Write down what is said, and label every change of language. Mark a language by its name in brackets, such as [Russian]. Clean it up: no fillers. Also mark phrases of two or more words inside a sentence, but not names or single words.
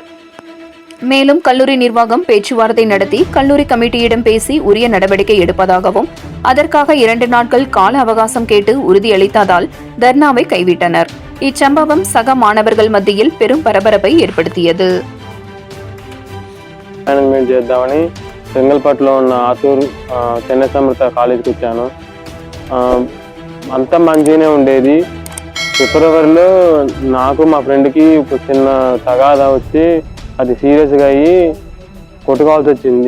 [Tamil] மேலும் கல்லூரி நிர்வாகம் பேச்சுவார்த்தை நடத்தி கல்லூரி கமிட்டியிடம் பேசி உரிய நடவடிக்கை எடுப்பதாகவும் அதற்காக 2 நாட்கள் கால அவகாசம் கேட்டு உறுதியளித்ததால் தர்ணாவை கைவிட்டனர். இச்சம்பவம் சக மாணவர்கள் மத்தியில் பெரும் பரபரப்பை ஏற்படுத்தியது. [Telugu] చెంగల్పట్టులో ఉన్న ఆతూరు చెన్నై సమృత కాలేజీకి వచ్చాను. అంతా మంచిగానే ఉండేది. ఫిబ్రవరిలో నాకు మా ఫ్రెండ్కి ఒక చిన్న తగాదా వచ్చి అది సీరియస్గా అయ్యి కొట్టుకోవాల్సి వచ్చింది.